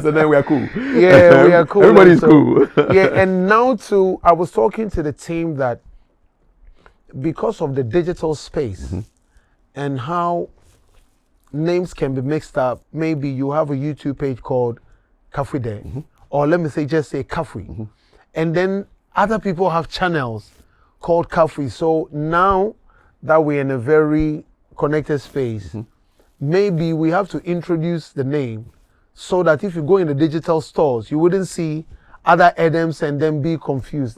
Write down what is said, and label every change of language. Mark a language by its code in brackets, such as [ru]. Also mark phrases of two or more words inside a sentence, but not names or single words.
[en] So then we are cool. Yeah, we are cool. Everybody's cool. Yeah, and now too, I was talking to the team that because of the digital space and how names can be mixed up, maybe you have a YouTube page called Kafui Dey, or let me say, just say Kafui. And then other people have channels called Kafui. So now that we're in a very connected space, maybe we have to introduce the name so that if you go in the digital stores, you wouldn't see other Edems and then be confused.